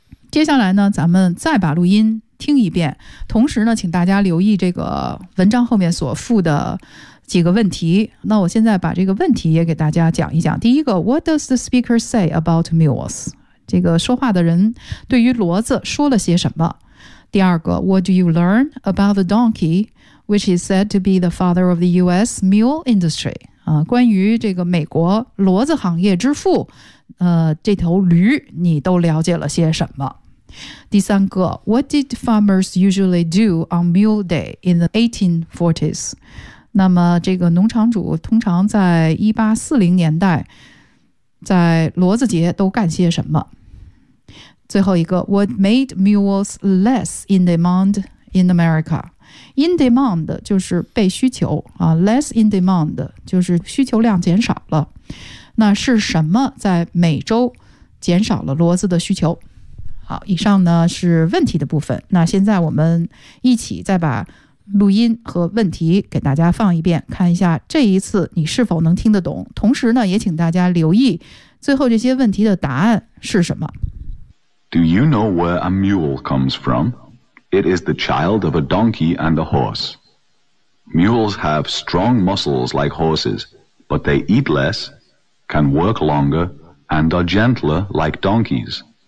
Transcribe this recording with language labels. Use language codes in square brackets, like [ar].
[zh] 接下来呢，咱们再把录音听一遍，同时呢，请大家留意这个文章后面所附的几个问题。那我现在把这个问题也给大家讲一讲。第一个 [en] ,What does the speaker say about mules? [zh] 这个说话的人对于骡子说了些什么？第二个 [en] ,What do you learn about the donkey? Which is said to be the father of the U.S. mule industry.、 [zh] 关于这个美国骡子行业之父、这头驴你都了解了些什么？第三个 [en] ,What did farmers usually do on Mule Day in the 1840s? [zh] 那么这个农场主通常在1840年代在骡子节都干些什么？最后一个 [en] ,What made mules less in demand in America? In demand [zh] 就是被需求、啊、 [en] less in demand [zh] 就是需求量减少了，那是什么在美洲减少了骡子的需求？好，以上呢是问题的部分，那现在我们一起再把录音和问题给大家放一遍，看一下这一次你是否能听得懂，同时呢也请大家留意最后这些问题的答案是什么。 [en] Do you know where a mule comes from? It is the child of a donkey and a horse. Mules have strong muscles like horses, but they eat less, can work longer, and are gentler like donkeys.